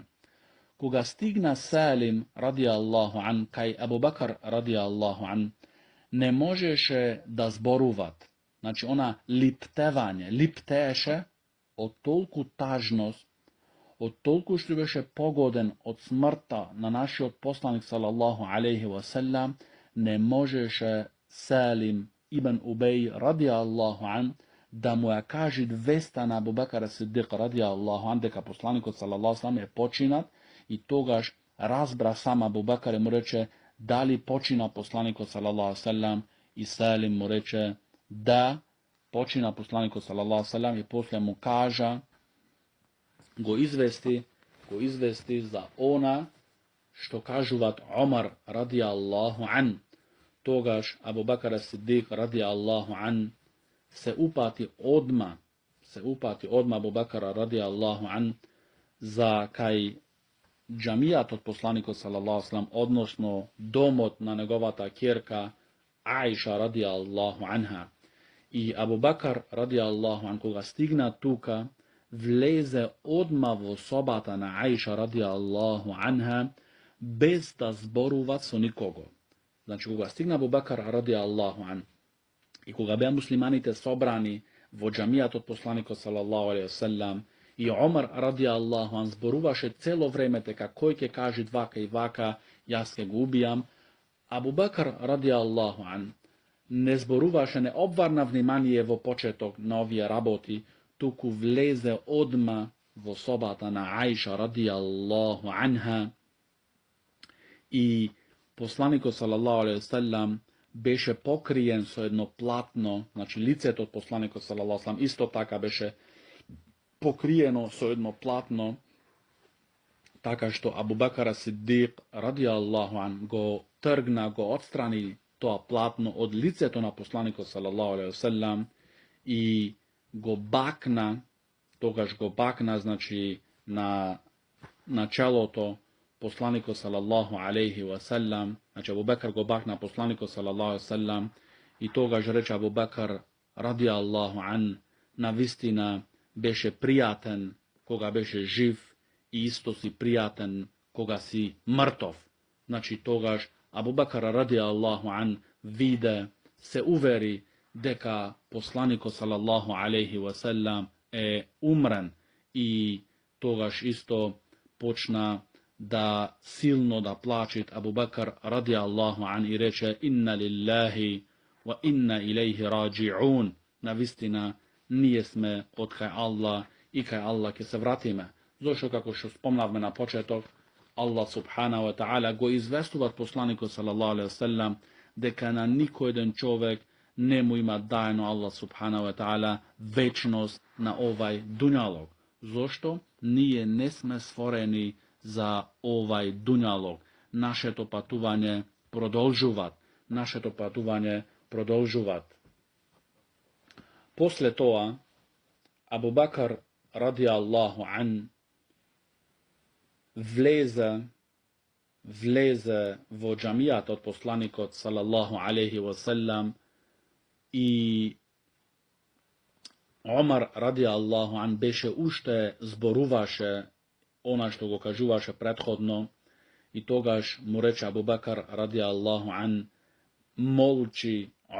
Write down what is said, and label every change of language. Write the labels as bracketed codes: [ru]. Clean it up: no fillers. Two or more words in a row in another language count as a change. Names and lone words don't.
[mk] Кога стигна Салим [ar] رضي الله عن [mk] кај Абу Бакр [ar] رضي الله عن [mk] не можеше да зборуват. Значи она липтеше од толку тажност, од толку што беше погоден од смрта на наши од посланик [ar] صلى الله عليه وسلم, [mk] не можеше Салим ибн Убеј [ar] رضي الله عن [mk] да му је кажит веста на Абу Бакр ас-Сидик [ar] رضي الله عن [mk] дека посланик [ar] صلى الله عليه وسلم [mk] је починат и тогаж разбра сам Абу Бакр му рече да ли почина посланико [ar] صلى الله عليه وسلم [mk] и Салим му рече да почина посланико [ar] صلى الله عليه وسلم [mk] и послије му кажа го извести за она што кажуват Омар [ar] رضي الله عن. [mk] Тогаж Абу Бакр ас-Сидик [ar] رضي الله عن [mk] се упати одма Абу Бакр [ar] رضي الله عن [mk] за кај џамијат од посланика [ar] صلى الله عليه وسلم, [mk] односно домот на неговата ќерка Аиша [ar] رضي الله عنها. [mk] И Абу Бакр [ar] رضي الله عن [mk] кога стигна тука влезе одма во собата на Аиша [ar] رضي الله عنها [mk] без да зборуват со никого. Значи кога стигна Абу Бакр [ar] رضي الله عن [mk] и кога бе муслиманите собрани во џамијат од посланика [ar] صلى الله عليه وسلم [mk] и Омар [ar] رضي الله عن [mk] зборуваше цело време тека који ке кажи вака и вака, ја се га убијам. Абу Бакр [ar] رضي الله عن [mk] не зборуваше, не обварна внимање во почеток новије работи, туку влезе одма во собата на Аиша [ar] رضي الله عنها [mk] и посланико [ar] صلى الله عليه وسلم [mk] беше покријен со једно платно, значи лицет од посланика [ar] صلى الله عليه وسلم [mk] исто така беше покријено со једно платно, така што Абу Бакр ас-Сидик [ar] رضي الله عن [mk] го тргна, го одстрани то платно од лицето на посланика [ar] صلى الله عليه وسلم [mk] и го бакна, тогаж го бакна, значи на чело то посланико [ar] صلى الله عليه وسلم, [mk] значи Абу Бакр го бакна посланико [ar] صلى الله عليه وسلم [mk] и тогаж рече Абу Бакр [ar] رضي الله عن, [mk] на вистина беше пријатан кога беше жив и исто си пријатан кога си мртов. Значи тогаж Абу Бакар [ar] رضي الله عن [mk] виде, се увери дека посланико [ar] صلى الله عليه وسلم [mk] умрен и тогаж исто почна да силно да плачит Абу Бакар [ar] رضي الله عن [mk] и рече [ar] إنا لله وإنا إليه راجعون. [mk] На вистина није сме од кај Аллах и кај Аллах ке се вратиме. Зашто како што спомнавме на почеток, Аллах [ar] سبحانه وتعالى [mk] го известуват посланику [ar] صلى الله عليه وسلم [mk] дека на нико један човек нему има дајно Аллах [ar] سبحانه وتعالى [mk] вечност на овај дуњалог. Зашто? Није несме створени за овај дуњалог. Наше то патување продужуват. После тога, Абу Бакар [ar] رضي الله عن [mk] влезе во џамијат од посланика [ar] صلى الله عليه وسلم [mk] и Омар [ar] رضي الله عن [mk] беше уште зборуваше она што го кажуваше претходно и тогаж му рече Абу Бакар [ar] رضي الله عن [mk] молчи